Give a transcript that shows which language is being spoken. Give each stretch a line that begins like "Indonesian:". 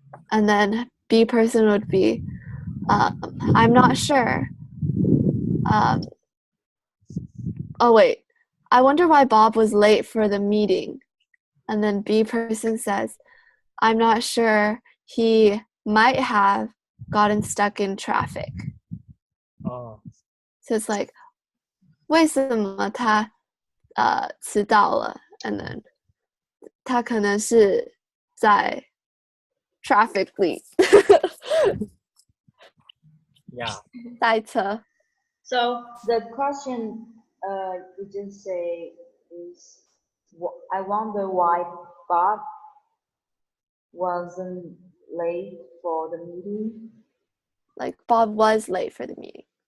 English: And then B person would be I'm not sure. Oh wait. I wonder why Bob was late for the meeting. And then B person says, I'm not sure. He might have gotten stuck in traffic. Oh. So it's like,
Chinese: 为什么他迟到了
English: and then
Chinese: 他可能是在 traffic 里
English: Yeah.
Chinese: 塞车
English: So the question you just say is, I wonder why Bob wasn't late for the meeting. Like Bob was late for the meeting.